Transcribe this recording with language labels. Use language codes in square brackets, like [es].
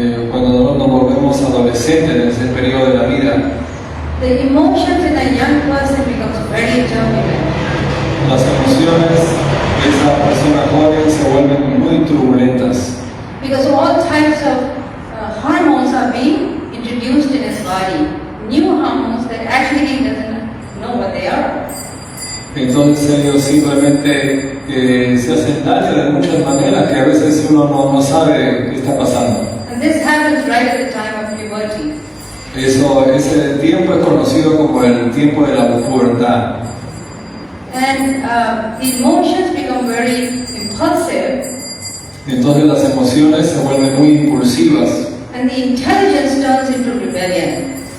[es] Cuando nos volvemos adolescentes en ese periodo de la vida, [en] the emotions in a young person becomes very turbulent. [es] las emociones de esa persona joven se vuelven muy turbulentas. [en] Because all types of hormones are being introduced in his body. New hormones that actually he doesn't know what they are. [es] Entonces ellos simplemente se hacen daño de muchas maneras que a veces uno no sabe qué está pasando. [en] And this happens right at the time of puberty. [es] Ese tiempo es conocido como el tiempo de la pubertad. [en] And the emotions become very impulsive. [es] Entonces las emociones se vuelven muy impulsivas. [en] And the intelligence turns into rebellion.